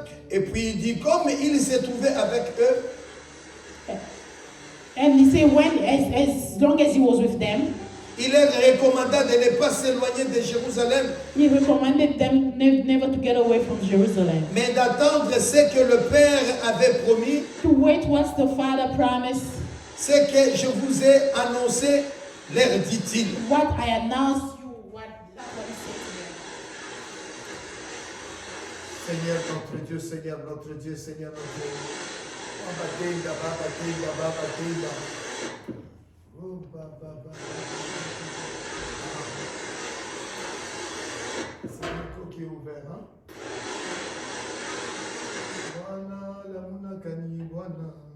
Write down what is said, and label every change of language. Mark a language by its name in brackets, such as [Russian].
[French] Et puis il dit, comme il s'est trouvé avec eux, [English] And he said, as long as he was with them, [French] il leur recommanda de ne pas s'éloigner de Jérusalem, [English] he recommended them never to get away from Jerusalem. [French] mais d'attendre ce que le Père avait promis, [English] To wait what the Father promised, [French] ce que je vous ai annoncé, leur dit-il. [English] what I announced you, that's what he said to them. [French] Seigneur notre Dieu, Seigneur notre Dieu, Seigneur notre Dieu. Baba Kenda, Baba Kenda, Baba Kenda. Oh, Baba, Baba. C'est le micro qui est ouvert, hein? [Swahili] Bwana, la munakani, Bwana.